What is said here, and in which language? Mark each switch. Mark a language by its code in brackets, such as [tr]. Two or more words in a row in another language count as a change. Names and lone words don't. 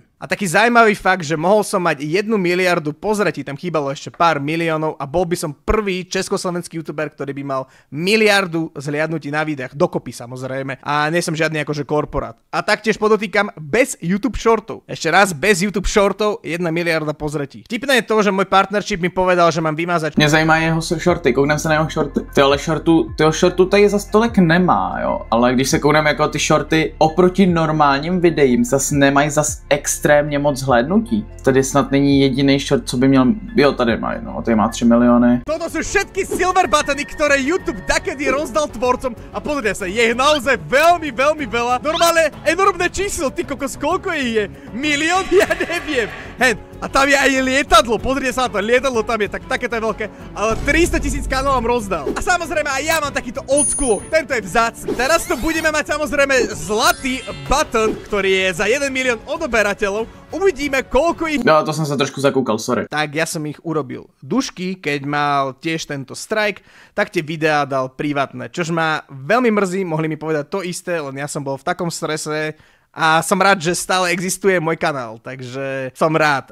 [sk] A taký zaujímavý fakt, že mohol som mať 1 miliardu pozretí, tam chýbalo ešte pár miliónov a bol by som prvý československý youtuber, ktorý by mal miliardu zhliadnutí na videách, dokopy samozrejme. A nie som žiadny akože korporát. A taktiež podotýkam, bez YouTube shortov. Ešte raz, bez YouTube shortov 1 miliarda pozretí. Vtipné je to, že môj partnership mi povedal, že mám vymazať... [cs] Mě zajímají jeho shorty, kouknem se na jeho shorty. Tyho shortu tady zas tolik nemá, jo. Ale když se kouknem jako ty shorty oproti normálním videím, zas nemají zas extrémně moc zhlédnutí. Tady snad není jediný short, co by měl... Jo, tady má jedno, tady má 3 miliony. [sk] Toto sú všetky [en] silver buttony, [sk] ktoré YouTube takedy rozdal tvorcom a pozrite sa, je ich naozaj veľmi, veľmi veľa. Normálne enormné číslo, ty kokos, koľko ich je? 1 000 000? Ja neviem. Hen, a tam je aj lietadlo, pozrite sa na to, lietadlo tam je, takéto je veľké, ale 300 000 kanálom rozdal. A samozrejme aj ja mám takýto [en] old school, [sk] tento je vzácny. Teraz tu budeme mať samozrejme zlatý button, ktorý je za 1 milión odoberateľov. Uvidíme, koľko ich... No, to som sa trošku zakúkal, sorry. Tak ja som ich urobil. Dušky, keď mal tiež tento strike, tak tie videá dal privátne, čož ma veľmi mrzí, mohli mi povedať to isté, len ja som bol v takom strese, a som rád, že stále existuje môj kanál, takže som rád.